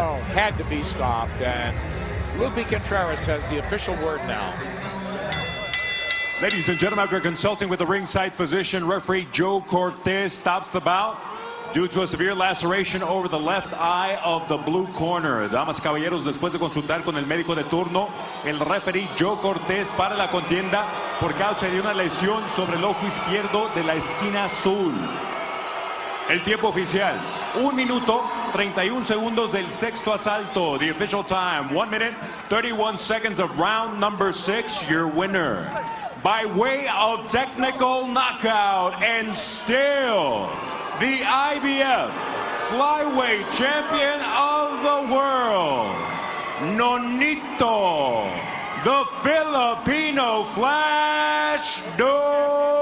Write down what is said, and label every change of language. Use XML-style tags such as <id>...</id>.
<en>Oh, had to be stopped, and Lupe Contreras has the official word now. Ladies and gentlemen, after consulting with the ringside physician, referee Joe Cortez stops the bout due to a severe laceration over the left eye of the blue corner.</en> <es>Damas y caballeros, después de consultar con el médico de turno, el referee Joe Cortez para la contienda por causa de una lesión sobre el ojo izquierdo de la esquina azul. El tiempo oficial, 1 minuto 31 segundos del sexto asalto.</es> <en>The official time, 1 minute 31 seconds of round number 6. Your winner, by way of technical knockout, and still the IBF flyweight champion of the world, Nonito, the Filipino Flash Donaire.</en>